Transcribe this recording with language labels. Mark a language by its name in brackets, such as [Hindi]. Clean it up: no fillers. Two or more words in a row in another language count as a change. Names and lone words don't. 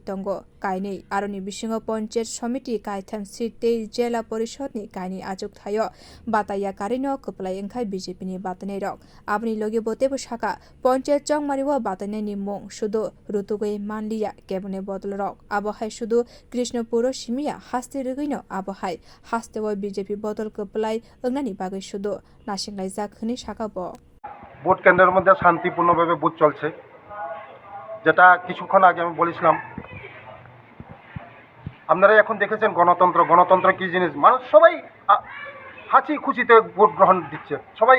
[Kok Borok] tongo kainei aroni bisingo panchayat samiti kaitham seat tei Zela porisad kaini ajuk thayo bataya karino kuplai engkhai BJP ni batainai rok abni logi bote saka panchayat chongmari wo batainai ni mong sudu rutugoi manliya kebune bodol rok abohai sudu Krishnapur simia haste rugino abohai haste wo BJP bodol kuplai engnani bagai sudu নাসিংলাই জাখনি শাখাবো [Bangla] ভোট কেন্দ্রের মধ্যে শান্তিপূর্ণভাবে ভোট চলছে যেটা কিছুক্ষণ আগে আমি বলেছিলাম আপনারা এখন দেখেছেন গণতন্ত্র কি জিনিস মানুষ সবাই হাসি খুশিতে ভোট গ্রহণ দিচ্ছে সবাই